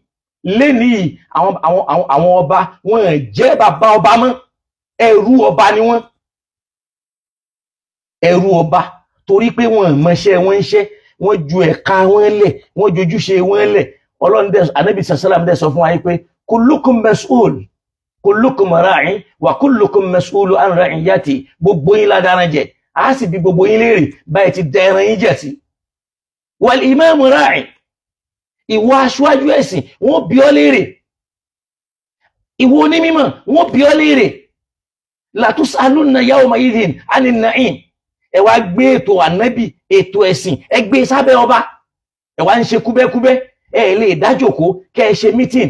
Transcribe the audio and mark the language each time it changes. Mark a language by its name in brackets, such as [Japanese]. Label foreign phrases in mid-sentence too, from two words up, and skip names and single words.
[Yoruba] Lénìí àwọn ọba wọ́n jẹ́ bàbá ọba mọ́, ẹrú ọba ni wọ́n. Ẹrú ọba torí pé wọ́n mọṣẹ́ wọn ń ṣe, wọ́n ju ẹ̀ka wọn lẹ̀, wọ́n jojúṣe wọn lẹ̀. Ọlọ́run dẹ̀ Ànábì sallam dẹ̀ sọ fún wa pé [Arabic] كلكم مسؤول، كلكم راع وكلكم مسؤول عن رعيته. [Yoruba] Gbogbo yín ládàrán jẹ, a sì bi gbogbo yín léèrè báyìí ti dẹran yín jẹ sí. [Arabic] والإمام راع, [Yoruba] ìwọ aṣáájú ẹ̀sìn wọ́n bi ọ́ léèrè. Ìwọ onímímọ̀ wọ́n bi ọ́ léèrè. [Arabic] لتسألن يومئذ عن النعيم. [Yoruba] Ẹ wá gbé ètò Ànábì, ètò ẹ̀sìn, ẹ gbé sábẹ́ ọba. Ẹ wá ń ṣe kúbẹ́kúbẹ́, ẹ lè dájòkó kẹ́ ẹ ṣe meeting.